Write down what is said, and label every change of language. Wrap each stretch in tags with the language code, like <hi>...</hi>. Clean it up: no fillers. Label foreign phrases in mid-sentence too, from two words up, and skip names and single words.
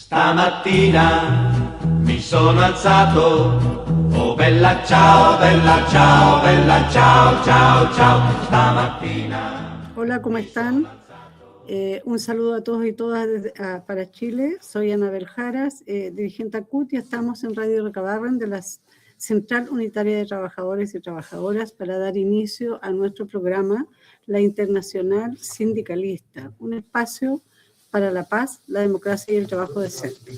<it>Stamattina mi sono alzato, oh bella ciao, bella ciao, bella ciao, ciao, ciao, stamattina.</it> <es>Hola, ¿cómo están? Un saludo a todos y todas para Chile. Soy Anabel Jaras, dirigente ACUT, y estamos en Radio Recabarren de la Central Unitaria de Trabajadores y Trabajadoras para dar inicio a nuestro programa La Internacional Sindicalista, un espacio para la paz, la democracia y el trabajo decente.</es>